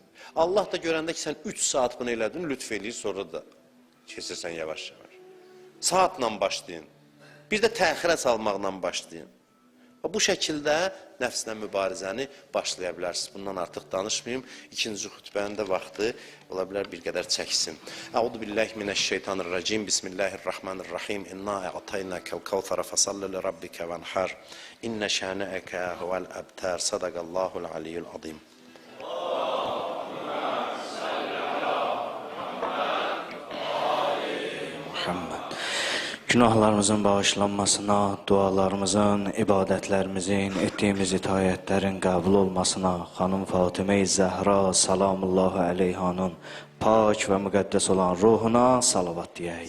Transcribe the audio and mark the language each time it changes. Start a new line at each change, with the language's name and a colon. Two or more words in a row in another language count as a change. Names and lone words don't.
Azerbaijani: Allah da görəndə ki, sən 3 saat bunu elədin, lütf eləyir, sonra da keçirsən yavaş-yavaş. Saatla başlayın. Bir də təxirə salmaqla başlayın. Bu şəkildə nəfslə mübarizəni başlaya bilərsiniz. Bundan artıq danışmayayım. İkinci xütbənin də vaxtı ola bilər bir qədər çəksin.
Arabic: أعوذ بالله من الشيطان الرجيم. بسم الله الرحمن الرحيم. إنا أعطيناك الكوثر فصل لربك وانحر. إن شانئك هو الأبتر. صدق الله العلي العظيم.
Azerbaijani: Günahlarımızın bağışlanmasına, dualarımızın, ibadətlərimizin, etdiyimiz itayətlərin qəbul olmasına, xanım Fatimə-i Zəhra salamullahu əleyhanın pak və müqəddəs olan ruhuna salavat deyək.